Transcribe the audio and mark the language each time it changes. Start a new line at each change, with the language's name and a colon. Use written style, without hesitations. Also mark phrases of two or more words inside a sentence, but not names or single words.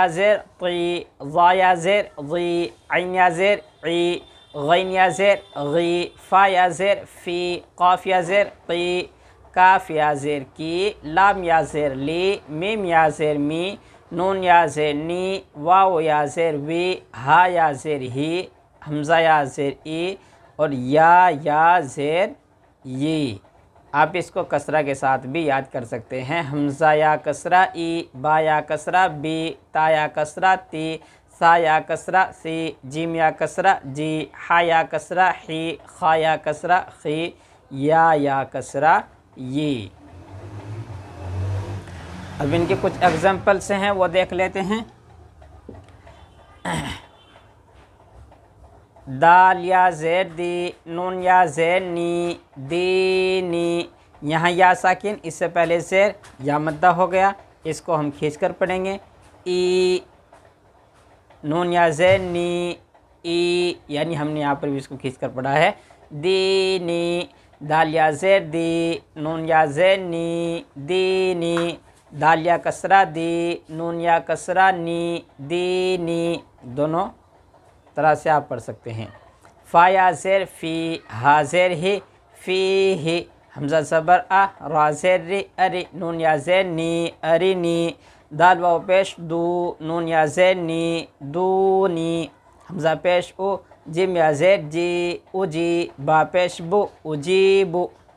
Urdu: زیر طی، ظا یا زیر ضی، عین یا زیر عی، غین یا زیر غی، فا یا زیر فی، قاف یا زیر قی، کاف یا زیر کی، لام یا زیر لی، میم یا زیر می، نون یا زیر نی، واو یا زیر وی، ہا یا زیر ہی، حمزہ یا زیر ای، اور یا زیر یی۔ آپ اس کو کسرہ کے ساتھ بھی یاد کر سکتے ہیں۔ حمزہ یا کسرہ ای، با یا کسرہ بی، تا یا کسرہ تی، سا یا کسرہ سی، جیم یا کسرہ جی، ہا یا کسرہ حی، خا یا کسرہ خی، یا کسرہ یی۔ اب ان کے کچھ ایگزامپلس ہیں وہ دیکھ لیتے ہیں۔ دال یا زیر دی، نون یا زیر نی، دینی، یہاں یا ساکن، اس سے پہلے زیر یا مدہ ہو گیا، اس کو ہم کھینچ کر پڑھیں گے ای، نون یا زیر نی، ای، یعنی ہم نے یہاں پر بھی اس کو کھینچ کر پڑھا ہے دینی، دال یا زیر دی، نون یا زیر نی، دینی، دال یا کسرہ دی، نون یا کسرہ نی، دینی، دونوں طرح سے آپ پڑھ سکتے ہیں. فا یا زیر فی، ہا زیر ہی، فی ہی، ہمزہ زبر آ، را زیر ری، اری، نون یا زیر نی، اری نی، دال واو پیش دو، نون یا زیر نی، دونی، ہمزہ پیش ا، جیم یا زیر جی، اجی، با پیش بو، اجیبو,